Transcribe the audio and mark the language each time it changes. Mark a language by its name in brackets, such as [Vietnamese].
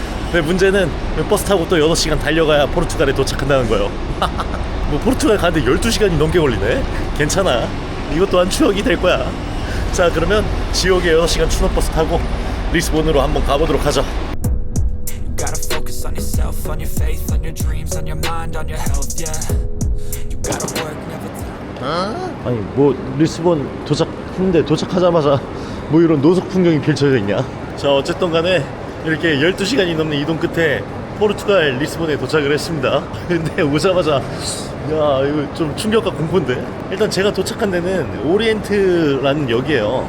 [Korean] 근데 문제는 버스 타고 또 8시간 달려가야 포르투갈에 도착한다는 거예요. 뭐 포르투갈 가는데 12시간이 넘게 걸리네? 괜찮아, 이것 또한 추억이 될 거야. 자, 그러면 지옥의 8시간 추노버스 타고 리스본으로 한번 가보도록 하죠. [English] On yourself, on your faith, on your dreams, on your mind, on your health, yeah. You gotta work, never time. [Korean] 아니, 뭐 리스본 도착했는데 도착하자마자 뭐 이런 노석 풍경이 펼쳐져 있냐. 자, 어쨌든 간에 이렇게 12시간이 넘는 이동 끝에 포르투갈 리스본에 도착을 했습니다. 근데 오자마자 야, 이거 좀 충격과 공포인데. 일단 제가 도착한 데는 오리엔트라는 역이에요.